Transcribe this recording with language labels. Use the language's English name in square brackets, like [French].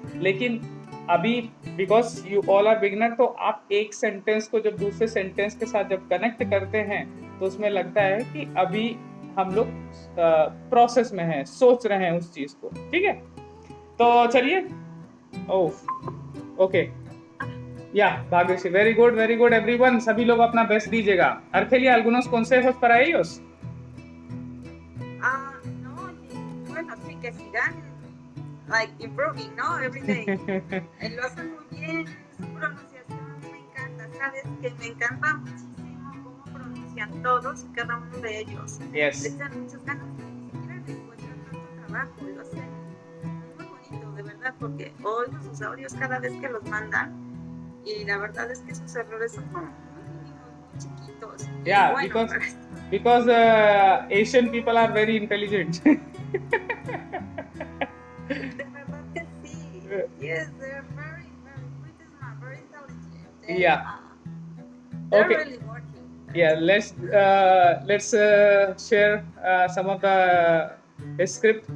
[Hindi] लेकिन अभी [English] because you all are beginner, [Hindi] तो आप एक सेंटेंस को जब दूसरे सेंटेंस के साथ जब कनेक्ट करते हैं तो उसमें लगता है कि अभी हम लोग प्रोसेस में हैं, सोच रहे हैं उस चीज को, ठीक है। तो चलिए, ओके, या भाग्यश्री, [English] very good everyone, [Hindi] सभी लोग अपना बेस्ट दीजिएगा। [Spanish] Argelia, ¿algunos consejos para ellos? No, bueno, sí, que sigan [English] like improving, [Spanish] ¿no? [English] Every day. [Spanish] Lo hacen muy bien, su pronunciación me encanta, ¿sabes? Que me encanta muchísimo cómo pronuncian todos y cada uno de ellos. [English] Yes. [Spanish] Les dan muchas ganas, ni siquiera le encuentran tanto trabajo, lo hacen muy bonito, de verdad, porque oigo sus audios cada vez que los mandan. Y la verdad es que sus errores son como muy chiquitos. [English] Yeah, [Spanish] bueno, [English] because Asian people are very intelligent. [Spanish] De verdad que sí. [English] Yes, they're very smart, very intelligent. Yeah. They're Okay. really working. Yeah, let's share some of the script.